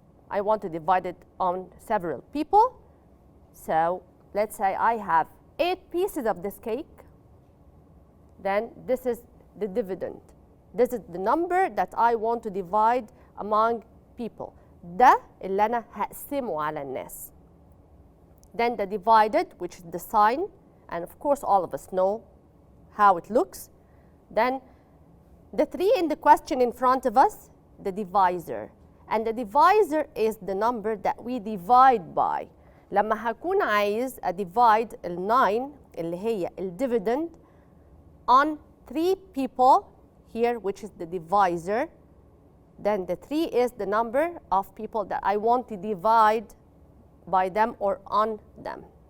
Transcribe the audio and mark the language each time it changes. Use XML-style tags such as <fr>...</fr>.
<en>I want to divide it on several people. So let's say I have 8 pieces of this cake. Then this is the dividend. This is the number that I want to divide among people.</en> <ar>ده اللي أنا هقسمه على الناس.</ar> <en>Then the divided, which is the sign, and of course all of us know how it looks. Then the 3 in the question in front of us, the divisor. And the divisor is the number that we divide by.</en> <ar>لما هكون عايز</ar> <en>divide ال 9</en> <ar>اللي هي ال</ar> <en>dividend on 3 people here, which is the divisor, then the 3 is the number of people that I want to divide by them or on them.</en>